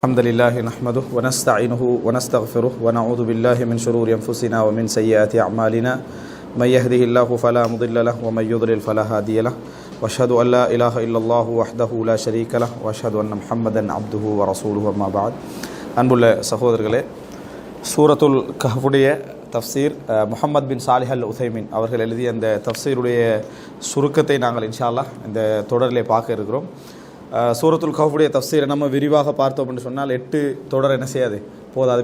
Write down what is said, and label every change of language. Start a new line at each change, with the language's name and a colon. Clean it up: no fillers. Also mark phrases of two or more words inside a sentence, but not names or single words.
Arabic: الحمد لله نحمده ونستعينه ونستغفره ونعوذ بالله من شرور أنفسنا ومن سيئات أعمالنا من يهده الله فلا مضل له ومن يضلل فلا هادي له وأشهد أن لا إله إلا الله وحده لا شريك له وأشهد أن محمدا عبده ورسوله أما بعد
Tamil: அன்புள்ள சகோதரர்களே, சூரத்துல் கஹ்ஃபுடைய தஃப்சீர் முஹம்மத் பின் சாலிஹ் அல் உதைமின் அவர்கள் எழுதிய அந்த தஃப்சீருடைய சுருக்கத்தை நாங்கள்
Arabic: إن شاء الله
Tamil: இந்த தொடரிலே பார்க்க இருக்கிறோம். சூரத்துல் கஹ்ஃபுடைய தஃப்சீரை நம்ம விரிவாக பார்த்தோம் என்று சொன்னால் 8 தொடர் என்ன செய்யாது போதாது.